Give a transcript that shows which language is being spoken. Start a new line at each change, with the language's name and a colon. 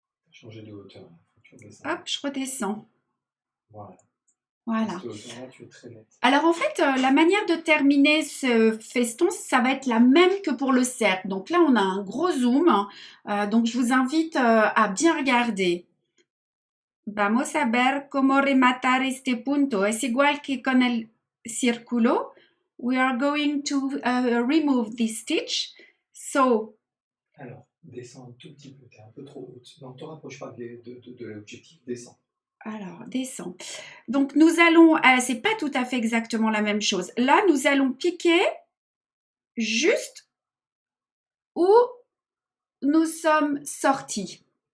French: Changer de hauteur. Faut que tu redescendes. Hop, je redescends. Voilà. Voilà. Cette hauteur-là, tu es très nette. Alors en fait, la manière de terminer ce feston, ça va être la même que pour le cercle. Donc là, on a un gros zoom. Donc je vous invite à bien regarder.
Spanish: Vamos a ver cómo rematar este punto. Es igual que con el círculo.
English: We are going to remove this stitch. So,
French: Alors, descends un tout petit peu. Tu es un peu trop haute. Non, ne te rapproche pas de l'objectif. Descends. alors, descends. Donc, nous allons... c'est pas tout à fait exactement la même chose. Là, nous allons piquer juste où nous sommes sortis.